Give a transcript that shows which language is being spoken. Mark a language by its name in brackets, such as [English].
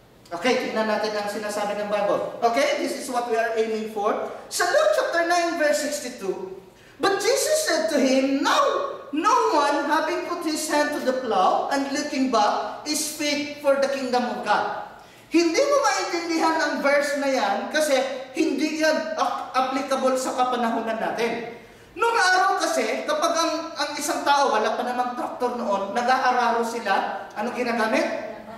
[Filipino] Okay, tingnan natin ang sinasabi ng Bible. [English] Okay, this is what we are aiming for. Sa Luke chapter 9, verse 62, but Jesus said to him, "Now, no one having put his hand to the plow and looking back is fit for the kingdom of God." [Filipino] Hindi mo maintindihan ang verse na yan kasi hindi yan applicable sa kapanahunan natin. Noong araw kasi, kapag ang isang tao, wala pa namang traktor noon, nag-aararo sila, ano ginagamit?